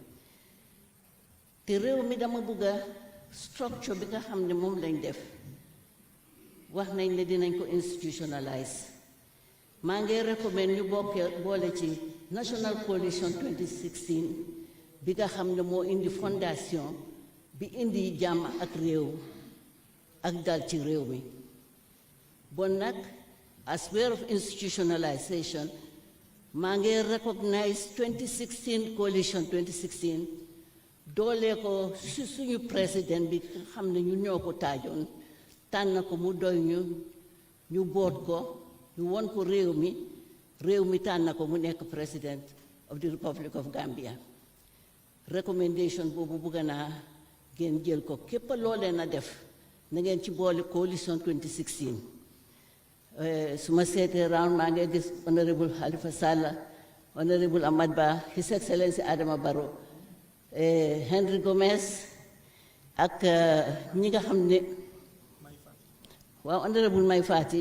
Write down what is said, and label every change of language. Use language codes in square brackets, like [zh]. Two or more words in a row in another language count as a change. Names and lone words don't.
[wo] te réew mi dama bëgg a structure bi nga xam ne moom lañ def, wax nañ ne dinañ ko institutionalize. maa ngi recommend ñu boole ci National Coalition 2016 bi nga xam ne moo indi fondation bi indi jàmm ak réew ak dal ci réew mi. Bon nag [en] as way of institutionalization [wo] maa ngi recognize 2016 coalition 2016 doole ko si suñu président bi nga xam ne ñu ñoo ko taajoon tànn ko mu doy ñu boot ko ñu won ko réew mi tànn ko mu nekk [en] president of the Republic of Gambia. [wo] Recommendation boobu bëgg naa ngeen jël ko, képp loolee na def na ngeen ci boole coalition 2016. su ma seetee round maa ngi gis honorable Halifa Sallah, honorable Ahmad Bah, His Excellency Adama Barrow, Henry Gomez ak ñi nga xam ne waaw honorable Mai Fatty.